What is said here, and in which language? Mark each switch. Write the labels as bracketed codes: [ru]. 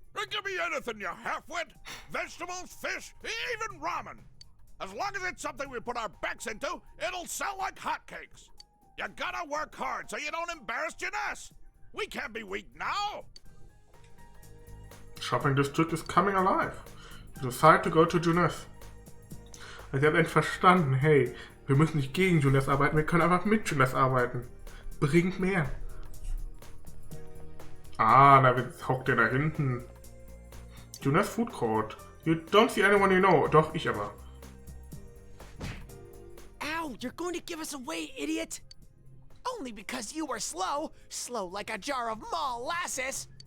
[en] Give me anything, you half-wit. Vegetables, fish, even ramen. As long as it's something we put our backs into, it'll sell like hotcakes. You gotta work hard so you don't embarrass Junes. We can't be weak now. Shopping District is coming alive. You decide to go to Junes. [de] Also ihr habt endlich verstanden, hey, wir müssen nicht gegen Junes arbeiten, wir können einfach mit Junes arbeiten. Bringt mehr. Ah, da hockt der da hinten. [en] Junes Food Court. You don't see anyone you know. [de] Doch, ich aber. [en] No, you're going to give us away, idiot! Only because you were slow. Slow like a jar of molasses.